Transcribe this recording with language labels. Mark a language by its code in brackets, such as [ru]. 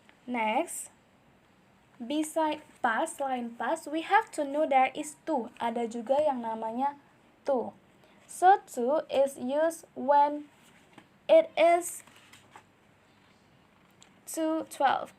[en] Next, beside past, selain past, we have to know there is to. [id] Ada juga yang namanya to. [en] So, to is used when it is to 12.